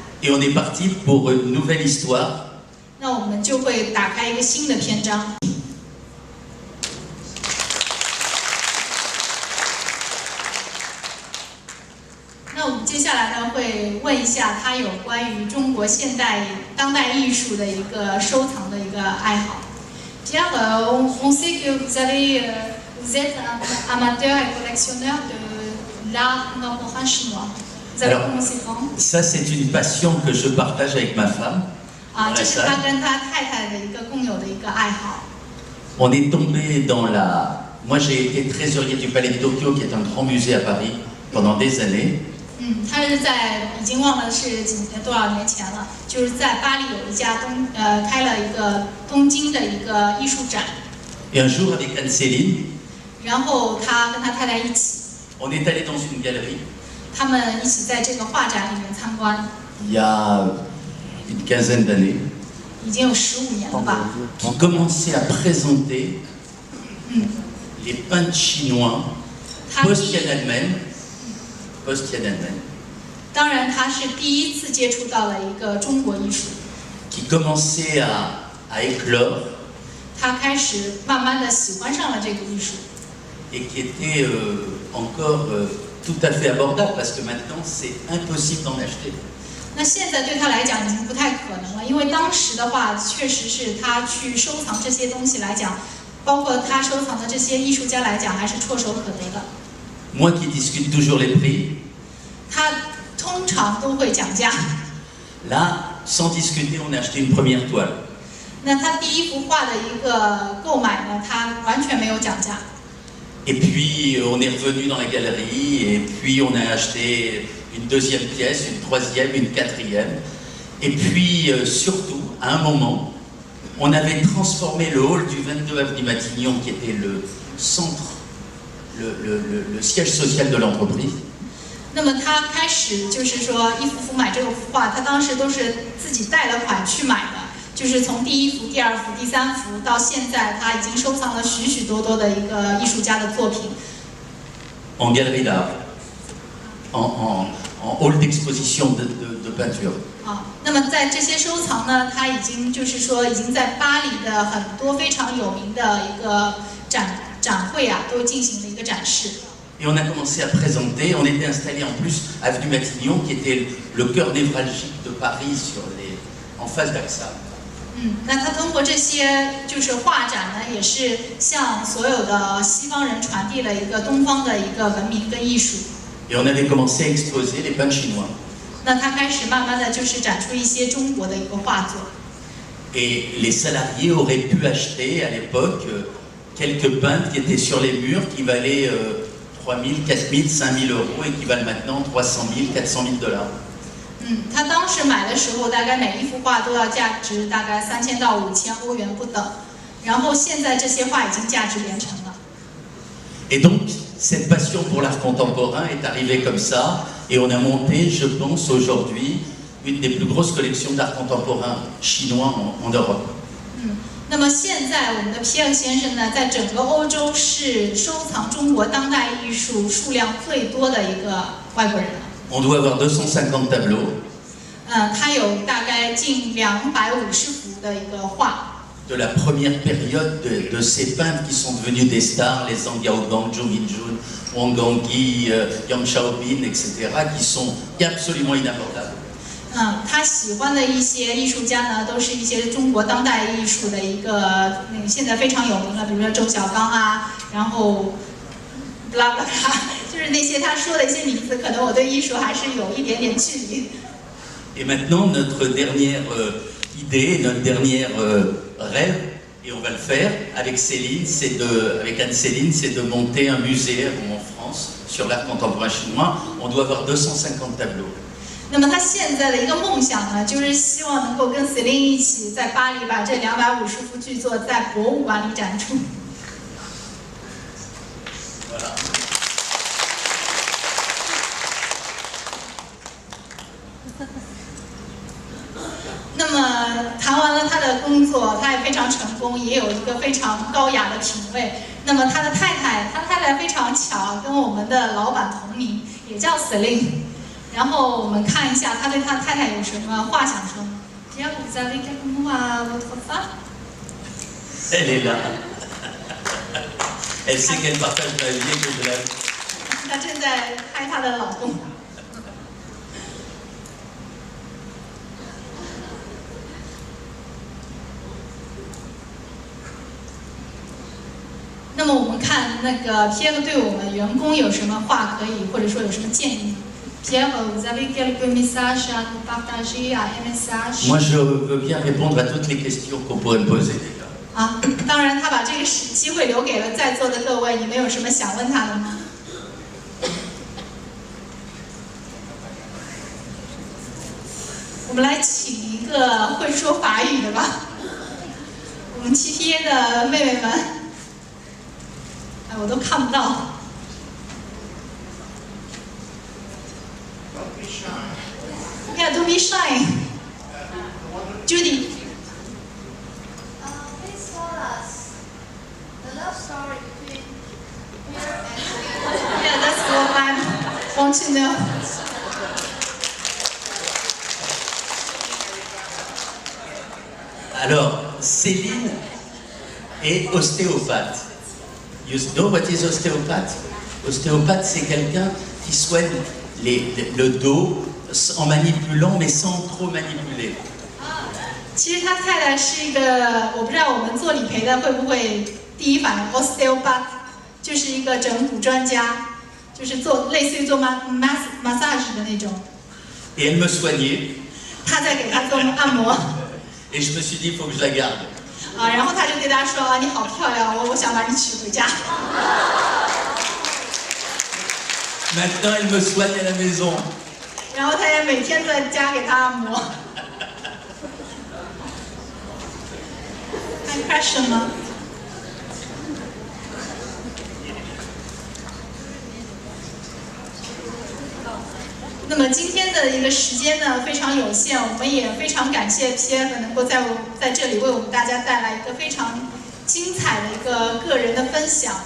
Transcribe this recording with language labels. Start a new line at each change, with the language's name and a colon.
French: Et on est parti pour une nouvelle histoire.
Chinese: 那我们就会打开一个新的篇章。那我们接接下来呢会问一下他有关于中国现代当代艺术的一个收藏的一个爱好。
French: Pierre, on sait que vous êtes un amateur et collectionneur de l'art contemporain chinois. Vous avez commencé quand? Ça, c'est une passion que je partage avec ma femme.
Chinese: 这是他跟他太太的一个共有的一个爱好。
French: On est tombé dans la... Moi, j'ai été trésorier du Palais de Tokyo, qui est un grand musée à Paris, pendant des années.
Chinese: 他是在已经忘了是多少年前了，就是在巴黎有一家开了一个东京的一个艺术展。
French: Et un jour, avec Anne-Céline,
Chinese: 然后他跟他太太一起，
French: on est allé dans une galerie.
Chinese: 他们一起在这个画展里面参观，
French: Il y a une quinzaine d'années,
Chinese: 已经有15年了吧。
French: qui commençait à présenter les peintres chinois
Chinese: 他
French: post-Tiananmen,
Chinese: 当然他是第一次接触到了一个中国艺术，
French: qui commençaient à éclore
Chinese: 他开始慢慢的喜欢上了这个艺术，
French: et qui étaient encore tout à fait abordables, parce que maintenant, c'est impossible d'en acheter.
Chinese: 那现在对他来讲已经不太可能了，因为当时的话，确实是他去收藏这些东西来讲，包括他收藏的这些艺术家来讲，还是唾手可得的。
French: Moi qui discute toujours les prix,
Chinese: 他通常都会讲价。
French: là, sans discuter, on a acheté une première toile.
Chinese: 那他第一幅画的一个购买呢，他完全没有讲价。
French: Et puis, on est revenu dans la galerie, et puis on a acheté une deuxième pièce, une troisième, une quatrième. Et puis, surtout, à un moment, on avait transformé le hall du 22 avenue Matignon, qui était le centre, le siège social de l'entreprise.
Chinese: 那么他开始就是说一幅幅买这个幅画，他当时都是自己贷了款去买的，就是从第一幅、第二幅、第三幅到现在，他已经收藏了许许多多的一个艺术家的作品。
French: En galerie d'art, en hall d'exposition de peinture.
Chinese: 那么在这些收藏呢，他已经就是说已经在巴黎的很多非常有名的一个展会啊，都进行了一个展示。
French: Et on a commencé à présenter, on était installé en plus à avenue Matignon, qui était le cœur névralgique de Paris, en face d'AXA.
Chinese: 那他通过这些就是画展呢，也是向所有的西方人传递了一个东方的一个文明跟艺术。
French: Et on avait commencé à exposer les peintres chinois.
Chinese: 那他开始慢慢的就是展出一些中国的一个画作。
French: Et les salariés auraient pu acheter à l'époque quelques peintres qui étaient sur les murs, qui valaient 3 000, 4 000, 5 000 euros, et qui valent maintenant 300 000, 400 000 $.
Chinese: 他当时买的时候，大概每一幅画都要价值大概3000到5000欧元不等，然后现在这些画已经价值连城了。
French: Et donc, cette passion pour l'art contemporain est arrivée comme ça, et on a monté, je pense, aujourd'hui, une des plus grosses collections d'art contemporain chinois en Europe.
Chinese: 那么现在我们的皮尔先生呢，在整个欧洲是收藏中国当代艺术数量最多的一个外国人了。
French: On doit avoir 250 tableaux.
Chinese: 他有大概近250幅的一个画。
French: De la première période de ces peintres qui sont devenus des stars, les Zhang Yaogang, Zhou Minjun, Wang Gangui, Yang Xiaobin, etc., qui sont absolument inabordables.
Chinese: 他喜欢的一些艺术家呢，都是一些中国当代艺术的一个现在非常有名的，比如说周小刚啊，然后布拉布拉，就是那些他说的一些名字，可能我对艺术还是有一点点距离。
French: Et maintenant, notre dernière idée, notre dernière rêve, et on va le faire avec Céline, avec Anne-Céline, c'est de monter un musée en France sur l'art contemporain chinois. On doit avoir 250 tableaux.
Chinese: 那么他现在的一个梦想呢，就是希望能够跟 Céline 一起在巴黎把这250幅巨作在博物馆里展出。
French: Voilà.
Chinese: 那么谈完了他的工作，他也非常成功，也有一个非常高雅的品味。那么他太太非常巧，跟我们的老板同名，也叫 Céline。然后我们看一下他对他太太有什么话想说。
French: Pierre, vous avez quelques mots à votre femme? Elle est là. Elle sait qu'elle partage ma vie et que je l'aime.
Chinese: 她正在拍她的老公。那么我们看那个 Pierre 对我们员工有什么话可以，或者说有什么建议 ？
French: Pierre, vous avez quelques messages à nous partager, à un message? Moi, je veux bien répondre à toutes les questions qu'on pourrait me poser.
Chinese: 啊，当然他把这个机会留给了在座的各位，你们有什么想问他的吗？我们来请一个会说法语的吧，我们 TPA 的妹妹们，哎，我都看不到。
English: Yeah, don't be shy. Judy. Please tell us the love story between Pierre and Yeah, that's what I want to know.
French: Alors, Céline est ostéopathe.
English: You know what is ostéopathe?
French: Ostéopathe, c'est quelqu'un qui soigne le dos en manipulant, mais sans trop manipuler.
Chinese: 其实他太太是一个，我不知道我们做理赔的会不会第一反应 osteopath， 就是一个整骨专家，就是做类似于做 massage 的那种。
French: Et elle me soignait.
Chinese: 他在给他做按摩。
French: Et je me suis dit, il faut que je la garde.
Chinese: 啊，然后他就对他说：“啊，你好漂亮，我想把你娶回家。”
French: Maintenant, elle me soigne à la maison.
Chinese: 然后他也每天在家给他按摩。还有 question 吗？那么今天的一个时间呢非常有限，我们也非常感谢 Pierre 能够在这里为我们大家带来一个非常精彩的一个个人的分享。